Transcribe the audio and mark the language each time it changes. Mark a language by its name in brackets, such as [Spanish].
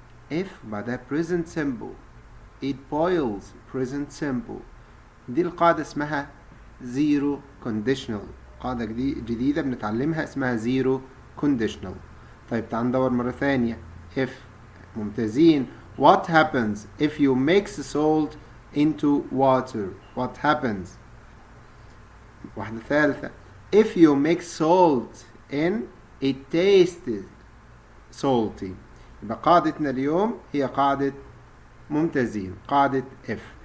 [English] If [Arabic] بعدها [English] present simple. It boils. Present simple. [Arabic] دي القاعدة اسمها zero conditional. قاعدة جديدة بنتعلمها اسمها zero conditional. طيب تعال ندور مرة ثانية. If ممتازين. [English] What happens if you mix salt into water? What happens? [Arabic] واحدة ثالثة [English] if you mix salt in it tastes salty. [Arabic] يبقى قاعدتنا اليوم هي قاعدة ممتازين، قاعدة if.